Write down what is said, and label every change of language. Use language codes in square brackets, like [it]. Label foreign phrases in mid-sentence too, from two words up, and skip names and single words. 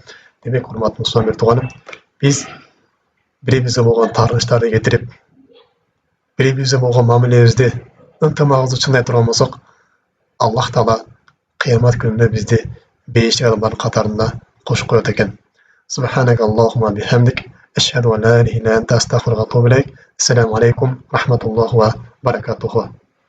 [ky] Демек, урматтуу мусулман туганым, биз бири-бирибизге болгон таарынычтарды кетирип, бири-бирибизге болгон мамилебизди, ынтымагыбызды чыңдай турган болсок, Аллах Таала кыямат күнүндө бизди бейиштик адамдардын катарында кошуп коет экен. [ar] سبحانك اللهم بحمدك، أشهد أن لا إله إلا أنت، أستغفرك وأتوب إليك. السلام عليكم، رحمة الله وبركاته.